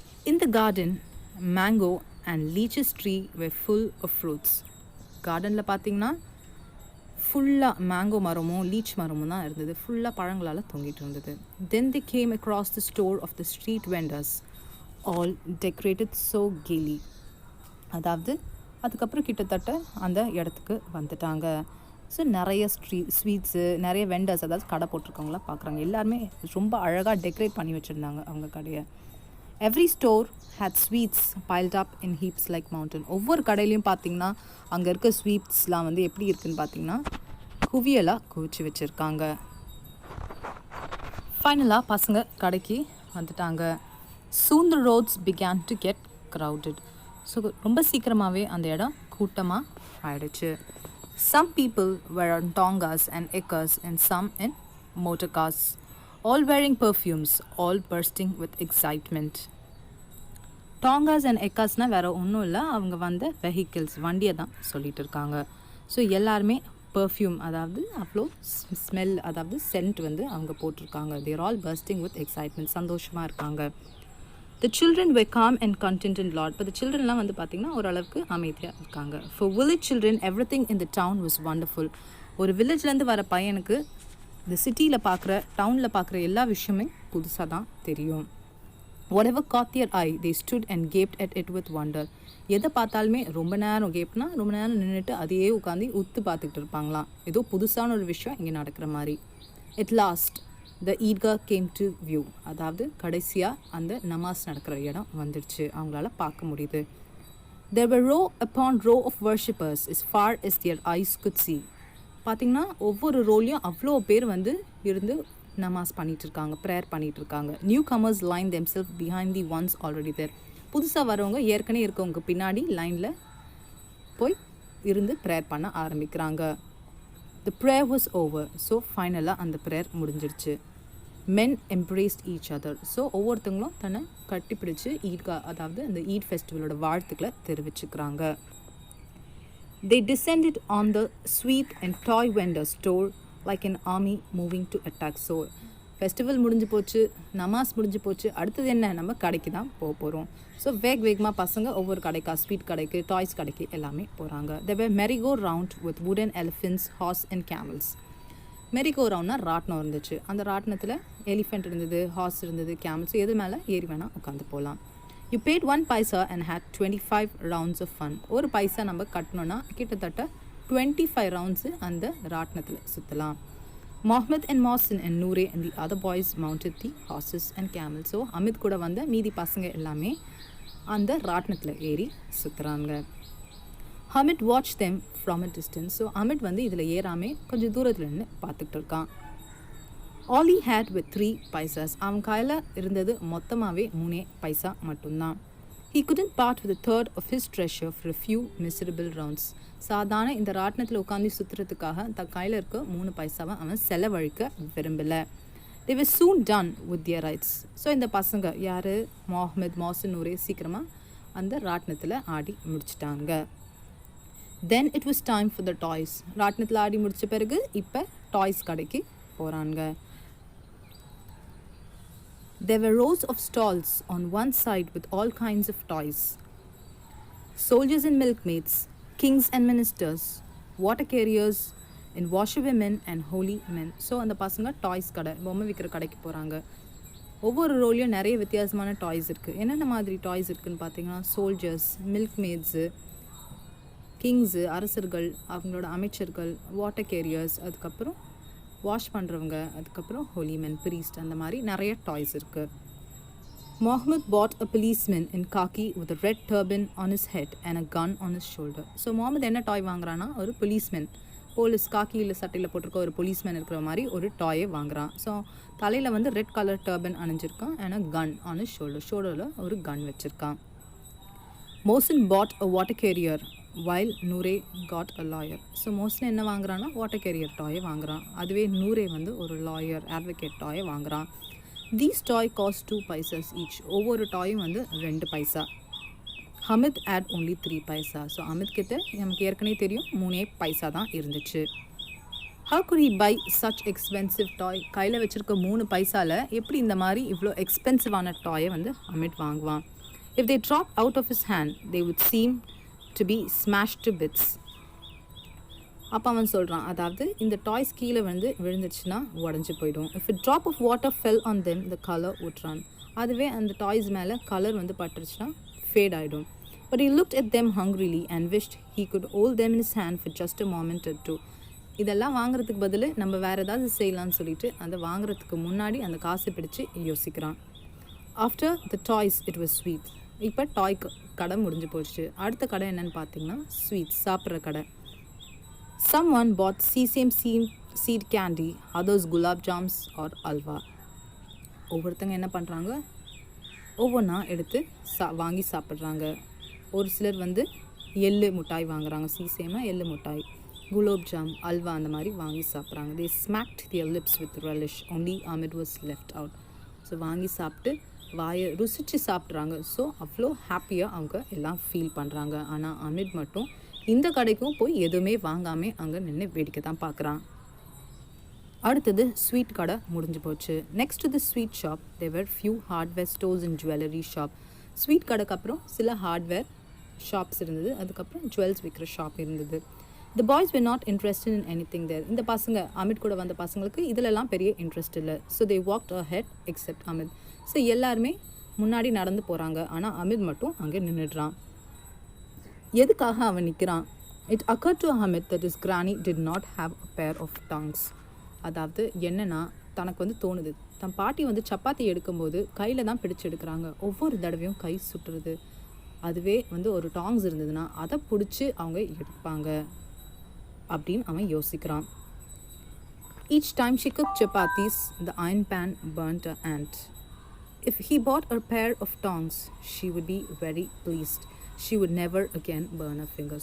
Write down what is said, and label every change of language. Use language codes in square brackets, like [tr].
[en] In the garden, mango and leeches tree were full of fruits. [ta] கார்டனில் பார்த்திங்கன்னா ஃபுல்லாக mango மரமும் லீச் மரமும் தான் இருந்தது. ஃபுல்லாக பழங்களால் தொங்கிட்டு இருந்தது. [en] Then they came across the store of the street vendors, all decorated so gaily. [ta] அதாவது அதுக்கப்புறம் கிட்டத்தட்ட அந்த இடத்துக்கு வந்துட்டாங்க. ஸோ நிறைய ஸ்வீட்ஸு, நிறைய வெண்டர்ஸ், அதாவது கடை போட்டிருக்கவங்களாம் பார்க்குறாங்க. எல்லாருமே ரொம்ப அழகாக டெக்கரேட் பண்ணி வச்சுருந்தாங்க அவங்க கடையை. [en] Every store had sweets piled up in heaps like mountain. [ta] ஒவ்வொரு கடையிலையும் பார்த்திங்கன்னா அங்கே இருக்க ஸ்வீட்ஸ்லாம் வந்து எப்படி இருக்குதுன்னு பார்த்திங்கன்னா குவியலாக குவிச்சு வச்சுருக்காங்க. ஃபைனலாக பசங்க கடைக்கு வந்துட்டாங்க. [en] Soon the roads began to get crowded. [ta] So ரொம்ப சீக்கிரமாகவே அந்த இடம் கூட்டமாக ஆயிடுச்சு. [en] Some people were on tongas and ekas and some in motor cars, all wearing perfumes, all bursting with excitement. [ta] டாங்காஸ் and எக்காஸ்னால் வேறு ஒன்றும் இல்லை, அவங்க வந்து வெஹிக்கிள்ஸ், வண்டியை தான் சொல்லிகிட்டு இருக்காங்க. ஸோ எல்லாருமே பர்ஃப்யூம், அதாவது அவ்வளோ ஸ்மெல், அதாவது சென்ட் வந்து அவங்க போட்டிருக்காங்க. [en] they're all bursting with excitement, [ta] சந்தோஷமாக இருக்காங்க. [en] The children were calm and content in Lord. [ta] இப்போ [en] the children [ta] லாம் வந்து பார்த்திங்கன்னா ஓரளவுக்கு அமைதியாக இருக்காங்க. [en] For village children, everything in the town was wonderful. [ta] ஒரு வில்லேஜ்லேருந்து வர பையனுக்கு இந்த சிட்டியில் பார்க்குற, டவுனில் பார்க்குற எல்லா விஷயமே புதுசாக தான் தெரியும். [en] Whatever caught their eye, they stood and gaped at it with wonder. [ta] எதை பார்த்தாலுமே ரொம்ப நேரம் கேப்னா ரொம்ப நேரம் நின்றுட்டு அதையே உட்காந்து உத்து பார்த்துக்கிட்டு இருப்பாங்களாம். ஏதோ புதுசான ஒரு விஷயம் இங்கே நடக்கிற மாதிரி. [en] At last, the Eidgah came to view. [ta] அதாவது கடைசியாக அந்த நமாஸ் நடக்கிற இடம் வந்துடுச்சு, அவங்களால பார்க்க முடியுது. [en] There were row upon row of worshippers as far as their eyes could see. [ta] பார்த்திங்கன்னா ஒவ்வொரு ரோலையும் அவ்வளோ பேர் வந்து இருந்து நமாஸ் பண்ணிகிட்டு இருக்காங்க, ப்ரேயர் பண்ணிகிட்டு இருக்காங்க. [en] Newcomers line themselves behind the ones already there. [ta] புதுசாக வரவங்க ஏற்கனவே இருக்கவங்க பின்னாடி லைனில் போய் இருந்து ப்ரேயர் பண்ண ஆரம்பிக்கிறாங்க. [en] The prayer was over. [ta] So ஃபைனலாக அந்த ப்ரேயர் முடிஞ்சிருச்சு. [en] Men embraced each other. [ta] So ஒவ்வொருத்தங்களும் தன்னை கட்டிப்பிடிச்சு ஈட்கா அதாவது அந்த ஈட் ஃபெஸ்டிவலோட வாழ்த்துக்களை தெரிவிச்சுக்கிறாங்க. [en] They descended on the sweet and toy vendor store like an army moving to attack. [ta] So festival முடிஞ்சு போச்சு, நமாஸ் முடிஞ்சு போச்சு, அடுத்தது என்ன, நம்ம கடைக்கு தான் போகிறோம். ஸோ வேகமாக பசங்க ஒவ்வொரு கடைக்கா, ஸ்வீட் கடைக்கு, டாய்ஸ் கடைக்கு எல்லாமே போகிறாங்க. [en] There were merry-go-round with wooden elephants, horse and camels. [ta] மெரிகோ-ரவுண்ட்னா ராட்டினம் இருந்துச்சு. அந்த ராட்டினத்தில் எலிஃபெண்ட் இருந்தது, ஹார்ஸ் இருந்தது, கேமல்ஸ், எது மேலே ஏறி வேணால் உட்காந்து போகலாம். [en] You paid 1 paisa and had 25 rounds of fun. [ta] ஒரு பைசா நம்ம கட்டணும்னா கிட்டத்தட்ட 25 ரவுண்ட்ஸு அந்த ராட்டினத்தில் சுற்றலாம். [en] Mohammed and Mohsin and Noore and the other boys mounted the horses and camels. [ta] So Amit கூட வந்த மீதி பசங்க எல்லாமே அந்த ராட்டினத்தில் ஏறி சுற்றுறாங்க. [en] Hamid watched them from a distance. [ta] So Amit வந்து இதில் ஏறாமே கொஞ்சம் தூரத்தில் நின்று பார்த்துக்கிட்டு இருக்கான். [en] All he had with 3 paisas. [ta] அவன் கையில் இருந்தது மொத்தமாகவே 3 பைசா மட்டும்தான். [en] He couldn't part with a third of his treasure for a few miserable rounds. [ta] சாதாரண இந்த ராட்டினத்தில் உட்காந்து சுற்றுறதுக்காக தன் கையில் இருக்க 3 பைசாவை அவன் செலவழிக்க விரும்பலை. [en] They were soon done with their rides. [ta] So இந்த பசங்க யார், முகமது, மோசன், நூரே சீக்கிரமாக அந்த ராட்டினத்தில் ஆடி முடிச்சிட்டாங்க. [en] Then it was time for the toys. [ta] ராட்டினத்தில் ஆடி முடித்த பிறகு இப்போ டாய்ஸ் கடைக்கு போகிறாங்க. [en] There were rows of stalls on one side with all kinds of toys. Soldiers and milkmaids, kings and ministers, water carriers, and washerwomen and holy men. [ta] So அந்த பசங்க toys கடை, பொம்மை விற்கிற கடைக்கு போகிறாங்க. ஒவ்வொரு ரோலையும் நிறைய வித்தியாசமான டாய்ஸ் இருக்குது. என்னென்ன மாதிரி டாய்ஸ் இருக்குதுன்னு பார்த்தீங்கன்னா, சோல்ஜர்ஸ், மில்க்மேட்ஸு, கிங்ஸு, அரசர்கள், அவங்களோட அமைச்சர்கள், வாட்டர் கேரியர்ஸ், அதுக்கப்புறம் வாஷ் பண்ணுறவங்க, அதுக்கப்புறம் ஹோலிமென், ப்ரீஸ்ட், அந்த மாதிரி நிறைய டாய்ஸ் இருக்குது. [en] Mohammed bought a policeman in khaki with a red turban on his head and a gun on his shoulder. [ta] So Mohammed என்ன டாய் வாங்குறான்னா, ஒரு policeman, போலீஸ் காக்கியில் சட்டையில் போட்டிருக்க ஒரு policeman இருக்கிற மாதிரி ஒரு டாயை வாங்குறான். ஸோ தலையில் வந்து red colour Durban அணிஞ்சிருக்கான், [en] and a gun on his shoulder, [ta] ஷோல்டரில் ஒரு கன் வச்சுருக்கான். [en] Mohsin bought a water carrier while Noore got a lawyer. [ta] So mostly என்ன வாங்குறான்னா வாட்டர் கேரியர் டாயை வாங்குறான். அதுவே நூரே வந்து ஒரு லாயர், அட்வொகேட் டாயை வாங்குறான். [en] These toy cost 2 paisas each. [ta] ஒவ்வொரு டாயும் வந்து 2 பைசா. [en] Hamid had only 3 paisa. [ta] So Amit கிட்ட நமக்கு ஏற்கனவே தெரியும் 3 பைசா தான் இருந்துச்சு. [en] How could he buy such expensive toy? [ta] கையில் வச்சுருக்க 3 பைசாவில் எப்படி இந்த மாதிரி இவ்வளோ எக்ஸ்பென்சிவான டாயை வந்து அமித் வாங்குவான்? [en] If they dropped out of his hand, they would seem to be smashed to bits. [ta] அப்போ அவன் சொல்கிறான், அதாவது இந்த டாய்ஸ் கீழே வந்து விழுந்துச்சுன்னா உடஞ்சி போயிடும். [en] If a drop of water fell on them, the color would run. [ta] அதுவே அந்த டாய்ஸ் மேலே கலர் வந்து பட்டுருச்சுன்னா ஃபேட் ஆகிடும். [en] But he looked at them hungrily and wished he could hold them in his hand for just a moment or two. [ta] இதெல்லாம் வாங்குறதுக்கு பதில் நம்ம வேறு ஏதாவது செய்யலான்னு சொல்லிட்டு அந்த வாங்குறதுக்கு முன்னாடி அந்த காசை பிடிச்சி யோசிக்கிறான். [en] After the toys, it was sweet. [ta] இப்போ டாய் கடை முடிஞ்சு போச்சு. அடுத்த கடை என்னன்னு பார்த்தீங்கன்னா ஸ்வீட்ஸ், சாப்பிட்ற கடை. [en] Someone bought sesame seed candy, others gulab jams or alwa. [ta] ஒவ்வொருத்தங்க என்ன பண்ணுறாங்க, ஒவ்வொன்றா எடுத்து வாங்கி சாப்பிட்றாங்க. ஒரு சிலர் வந்து எள்ளு மிட்டாய் வாங்குறாங்க, சீசேமா எள்ளு மிட்டாய், குலோப் ஜாம், அல்வா அந்த மாதிரி வாங்கி சாப்பிட்றாங்க. [en] They smacked their lips with relish. Only Ahmed was left out. [ta] So வாங்கி சாப்பிட்டு வாயை ருசித்து சாப்பிட்றாங்க. ஸோ அவ்வளோ ஹாப்பியாக அவங்க எல்லாம் ஃபீல் பண்ணுறாங்க. ஆனால் அமித் மட்டும் இந்த கடைக்கும் போய் எதுவுமே வாங்காமல் அங்கே நின்று வேடிக்கை தான் பார்க்குறான். அடுத்தது ஸ்வீட் கடை முடிஞ்சு போச்சு. [en] Next the sweet shop there were few hardware stores and jewellery shop. [ta] Sweet கடைக்கு அப்புறம் சில ஹார்ட்வேர் ஷாப்ஸ் இருந்தது, அதுக்கப்புறம் ஜுவல்ஸ் விற்கிற ஷாப் இருந்தது. [en] The boys were not interested in anything there. [ta] இந்த பசங்க அமித் கூட வந்த பசங்களுக்கு இதிலெல்லாம் பெரிய இன்ட்ரெஸ்ட் இல்லை. [en] So they walked ahead except Amit. [ta] So எல்லாருமே முன்னாடி நடந்து போகிறாங்க, ஆனால் அமித் மட்டும் அங்கே நின்றுடுறான். எதுக்காக அவன் நிற்கிறான்? [en] It occurred to Amit that his granny did not have a pair of tongues. [ta] அதாவது என்னென்னா, தனக்கு வந்து தோணுது, தன் பாட்டி வந்து சப்பாத்தி எடுக்கும்போது கையில் தான் பிடிச்சி எடுக்கிறாங்க, ஒவ்வொரு தடவையும் கை சுட்டுறது. அதுவே வந்து ஒரு டாங்ஸ் இருந்ததுன்னா அதை பிடிச்சி அவங்க எடுப்பாங்க அப்படின்னு அவன் யோசிக்கிறான். [en] Each time she cooked chapatis, the iron pan burnt her hand. If he bought a pair of tongs, she would be very pleased. She would never again burn her finger.